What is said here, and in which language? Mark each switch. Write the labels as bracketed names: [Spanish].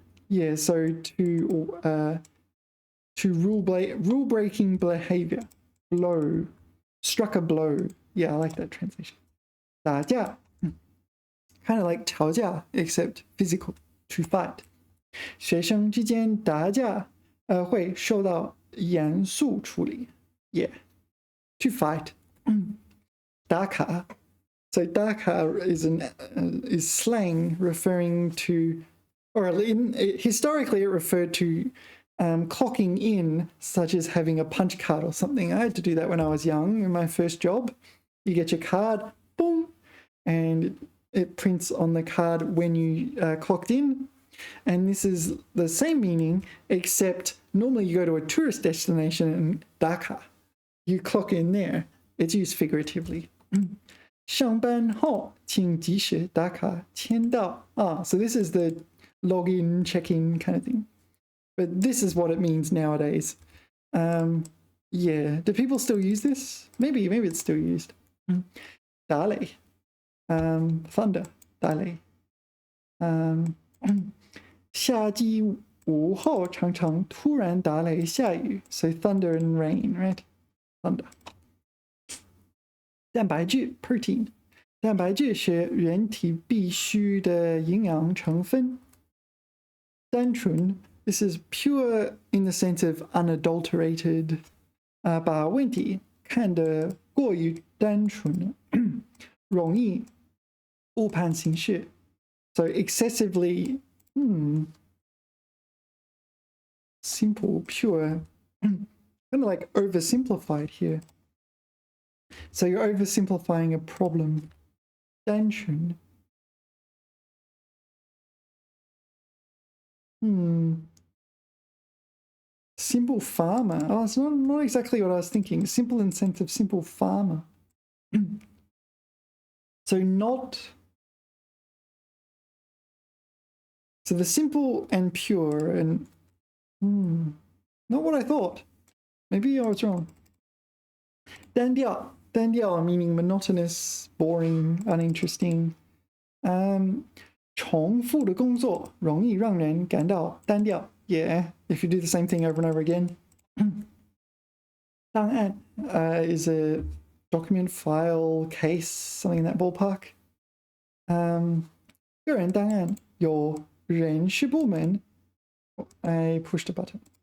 [English] Yeah, so to rule breaking behavior, blow, struck a blow. Yeah, I like that translation. 打架 kind of like 吵架 except physical, to fight. [Chinese] 学生之间打架会受到严肃处理. [English] Yeah, to fight. 打卡. So 打卡 is slang referring to, or historically it referred to clocking in, such as having a punch card or something. I had to do that when I was young in my first job. You get your card, boom, and it prints on the card when you clocked in. And this is the same meaning, except normally you go to a tourist destination and Dhaka. You clock in there. It's used figuratively. [Chinese] 上班后请及时打卡签到. [English] So this is the login, check-in kind of thing. But this is what it means nowadays. Yeah, do people still use this? Maybe it's still used. 打雷, thunder, 打雷. [Chinese] 夏季午后常常突然打雷下雨, [English] so thunder and rain, right? Thunder. [Chinese] 蛋白质 protein. 蛋白质是人体必需的营养成分. [English] 单纯 this is pure in the sense of unadulterated. [Chinese] 把问题看得过于单纯容易误判形势. [English] So excessively simple, pure, kind of like oversimplified here. So you're oversimplifying a problem. [Chinese] 单纯. [English] Simple farmer. Oh, it's not exactly what I was thinking. Simple in the sense of simple farmer. So not... So the simple and pure and... not what I thought. Maybe I was wrong. 单调 meaning monotonous, boring, uninteresting. [Chinese] 重复的工作容易让人感到单调. [English] Yeah, if you do the same thing over and over again. 档案 is a document, file, case, something in that ballpark. [Chinese] 个人档案有人事部门 [English] I pushed a button.